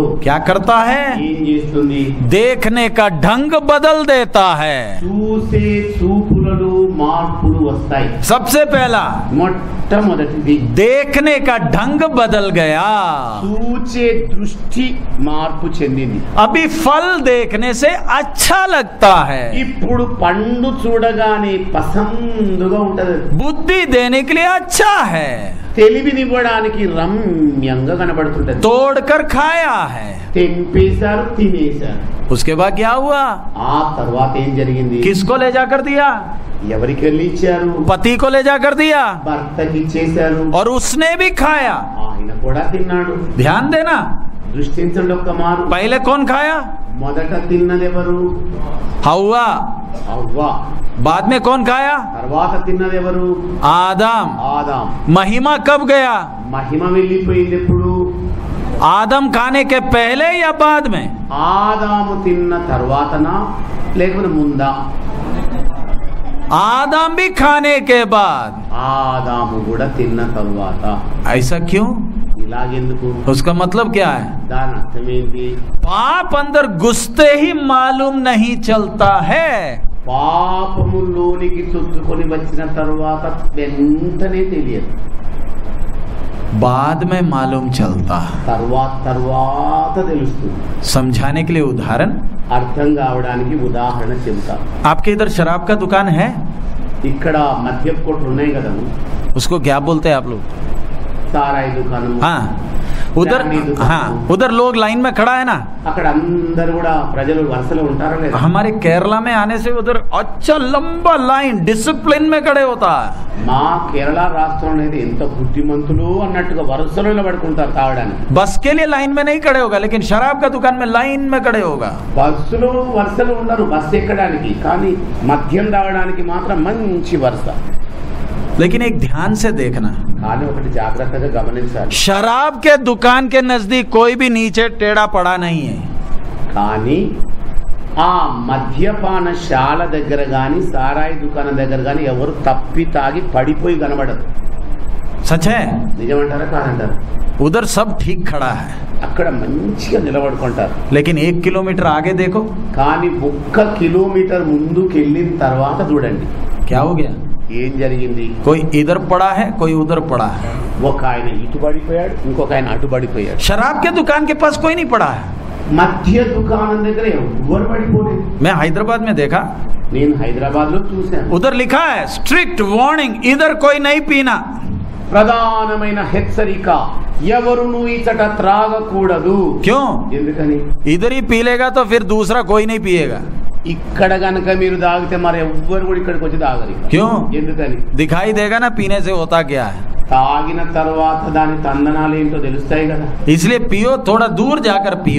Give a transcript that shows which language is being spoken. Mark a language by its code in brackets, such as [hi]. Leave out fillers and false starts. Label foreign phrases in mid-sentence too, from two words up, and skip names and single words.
[hi] क्या करता है? [te] ఏం చేస్తుంది? [hi] देखने का ढंग बदल देता है. [te] చూసే చూపులలో మార్పులు వస్తాయి. [hi] सबसे पहला [te] మొట్టమొదటిది [hi] देखने का ढंग बदल गया. [te] చూచే దృష్టి మార్పు చెందింది. [hi] अभी फल देखने से अच्छा लगता है. [te] ఇప్పుడు పండు చూడగానే పసందుగా ఉంటది. [hi] बुद्धि देने के लिए अच्छा है. [te] తెలివినివ్వడానికి రమ్యంగా కనబడుతుంటది. [hi] तोड़कर खाया है. [te] తెంపేశారు, తినేశారు. [hi] उसके बाद क्या हुआ? [te] ఆ తర్వాత ఏం జరిగింది? [hi] किसको ले जाकर दिया? [te] ఎవరికి వెళ్ళి ఇచ్చారు? [hi] पति को ले जाकर दिया [te] భర్తకి ఇచ్చేశారు. [hi] और उसने भी खाया. [te] ఆయన కూడా తిన్నాడు. [hi] ध्यान देना, [te] దృష్టించండి ఒక్క మారు. [hi] पहले कौन खाया? [te] మొదట తిన్నదెవరు? [hi] हव्वा. [te] అవ్వ. [hi] बाद में कौन खाया? [te] తర్వాత తిన్నదెవరు? [hi] आदम. [te] ఆదాం. [hi] महिमा कब गया? [te] మహిమ వెళ్ళిపోయింది ఎప్పుడు? [hi] आदम खाने के पहले या बाद में? [te] ఆదాము తిన్న తర్వాతనా లేకపోతే ముందా? [hi] आदम भी खाने के बाद. [te] ఆదాము కూడా తిన్న తర్వాత. [hi] ऐसा क्यों? [te] ఇలాగెందుకు? [hi] उसका मतलब क्या है? [te] దాని అర్థం ఏంటి? [hi] पाप अंदर घुसते ही मालूम नहीं चलता है, [te] పాపములోనికి చొచ్చుకొని వచ్చిన తరువాత వెంటనే తెలియదు, [hi] बाद में मालूम चलता। [te] తర్వాత తెలుస్తుంది। [hi] समझाने के लिए उदाहरण, [te] అర్థం కావడానికి ఉదాహరణ చెబుతా। [hi] आपके इधर शराब का दुकान है? [te] ఇక్కడ మద్యపు కొట్లు ఉన్నాయి కదా, [hi] उसको क्या बोलते हैं आप लोग? [te] సారాయి దుకాణం। [hi] हाँ, उधर, हाँ उधर लोग लाइन में खड़ा है ना, [te] అక్కడ అందరు కూడా ప్రజలు వరుసలో ఉంటారా లేదా? [hi] हमारे केरला में आने से उधर अच्छा लंबा लाइन डिसिप्लिन में खड़े होता है। [te] మా కేరళ రాష్ట్రం అనేది ఎంత బుద్ధిమంతులు అన్నట్టుగా వరుసలో నిలబడుకుంటారు తాగడానికి। [hi] बस के लिए लाइन में नहीं खड़े होगा, लेकिन शराब का दुकान में लाइन में खड़े होगा। [te] బస్సులో వరుసలో ఉండరు బస్సు ఎక్కడానికి, కానీ మద్యం తాగడానికి మాత్రం మంచి వరుస। [hi] लेकिन एक ध्यान से देखना, [te] కానీ ఒకటి జాగ్రత్తగా గమనించాలి, [hi] शराब के दुकान के नजदीक कोई भी नीचे टेढ़ा पड़ा नहीं है। [te] కానీ ఆ మద్యపానశాల దగ్గర గాని సారాయి దుకాణం దగ్గర గాని ఎవరు తప్పి తాగి పడిపోయి కనబడరు। [hi] सच है? [te] నిజమంటారా కాదంటారా? [hi] उधर सब ठीक खड़ा है, [te] అక్కడ మంచిగా నిలబడుకుంటారు। [hi] लेकिन 1 किलोमीटर आगे देखो, [te] కానీ 1 కిలోమీటర్ ముందుకు వెళ్ళిన తర్వాత చూడండి [hi] क्या हो गया? [te] ఏం జరిగింది? [hi] कोई इधर पड़ा है, कोई उधर पड़ा है। [te] ఒక ఆయన ఇటు పడిపోయాడు, ఇంకొక ఆయన అటు పడిపోయాడు। [hi] शराब के दुकान के पास कोई नहीं पड़ा है। [te] మధ్య దుకాణం దగ్గర ఎవరు పడిపోలేదు। [hi] मैं हैदराबाद में देखा, [te] నేను హైదరాబాద్ లో చూశాను, [hi] उधर लिखा है [en] strict warning, [hi] इधर कोई नहीं पीना। [te] ప్రధానమైన హెచ్చరిక, ఎవరును ఇచ్చట త్రాగకూడదు। [hi] क्यों? [te] ఎందుకని? [hi] इधर ही पी लेगा तो फिर दूसरा कोई नहीं पिएगा। [te] ఇక్కడ గనక మీరు తాగితే మరి ఎవ్వరు కూడా ఇక్కడికి వచ్చి తాగరు। [hi] क्यों? [te] ఎందుకని? [hi] दिखाई देगा ना पीने से होता क्या है। [te] తాగిన తర్వాత దాని తందనాలు ఏంటో తెలుస్తాయి కదా। [hi] इसलिए पियो, थोड़ा दूर जाकर पियो।